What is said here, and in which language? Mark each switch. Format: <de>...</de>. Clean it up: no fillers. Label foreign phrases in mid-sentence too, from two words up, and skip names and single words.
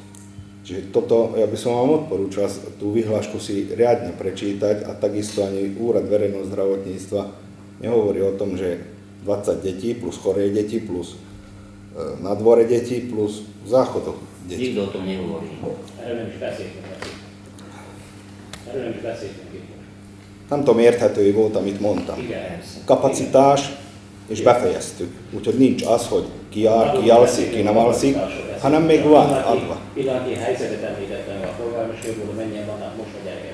<sk>Čiže toto, ja by som vám odporúčal tú vyhlášku si riadne prečítať a takisto ani Úrad verejného zdravotníctva nehovorí o tom, že 20 detí plus choré deti plus na dvore deti plus v záchodoch deti. Nikto o tom nehovorí.</sk> <hu>Erről nem is beszéltünk. Nem tudom, érthető volt, amit mondtam. Igen. Kapacitás, és befejeztük. Úgyhogy nincs az, hogy ki jár, ki alszik, ki nem alszik, hanem még van adva. Pillanatnyi helyzetet említettem a polgármesterről, mennyien vannak most a gyerekek.</hu>